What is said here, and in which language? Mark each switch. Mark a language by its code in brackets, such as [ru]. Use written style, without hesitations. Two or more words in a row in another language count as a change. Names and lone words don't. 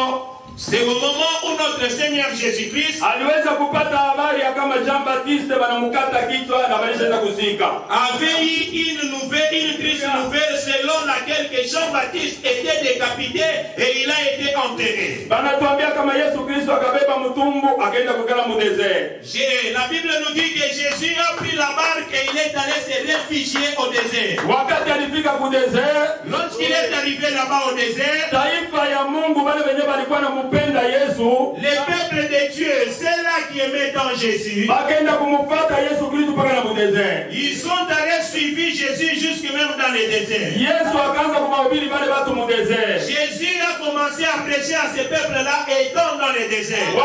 [fr] c'est au moment où notre Seigneur Jésus-Christ [sw] aliweza kupata habari ya kama Jean-Baptiste banamukata kichwa na balishaenda kuzika. [fr] Avait eu une triste nouvelle selon laquelle que Jean-Baptiste était décapité et il a été enterré. [sw] Banatuambia kama Yesu Kristo akabeba mtumbu akaenda kukala mu désert. [fr] La Bible nous dit que Jésus a pris la barque et il est allé se réfugier au désert. [sw] Wakati alifika ku désert, [fr] lorsqu'il est arrivé là-bas au désert, [sw] taifa ya Mungu wale wenye walikuwa na [fr] les peuples de Dieu, ceux-là qui aimaient tant Jésus, ils sont allés suivre Jésus jusque même dans le désert. Jésus a commencé à prêcher à ces peuples-là étant dans le désert.